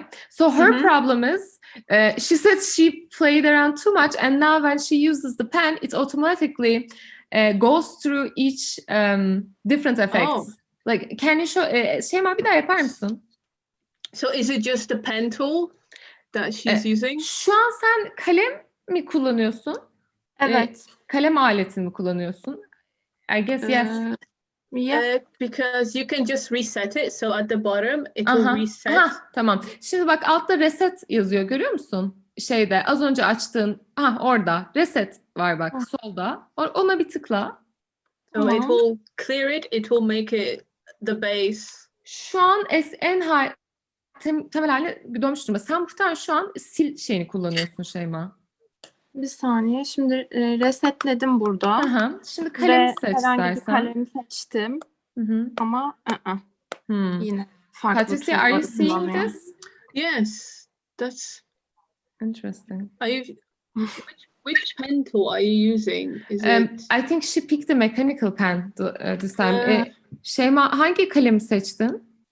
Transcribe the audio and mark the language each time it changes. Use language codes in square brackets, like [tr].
[en] So her problem is she says she played around too much and now when she uses the pen it automatically goes through each different effects. Oh. Like can you show [tr] Şeyma bir daha yapar mısın? [en] So is it just the pen tool that she's using? [tr] Şu an sen kalem mi kullanıyorsun? Evet. Kalem aletini mi kullanıyorsun? [en] I guess yes. Because you can just reset it. So at the bottom it will reset. [tr] Tamam. Şimdi bak altta reset yazıyor. Görüyor musun? Şeyde az önce açtığın orada reset var bak solda. Ona bir tıkla. [en] So it will clear it. It will make it the base. [tr] Şu an en high temel haline dönmüş durumda. Sen muhtemelen şu an sil şeyini kullanıyorsun Şeyma. Bir saniye. Şimdi resetledim burada. Şimdi kalemi seç herhangi istersen. bir kalemi seçtim. Ama yine farklı. [en] Patryja, are you seeing this? Yes, that's interesting. Which pen tool are you using? Is it? I think she picked the mechanical pen this time. [tr] Şeyma hangi kalemi seçtin?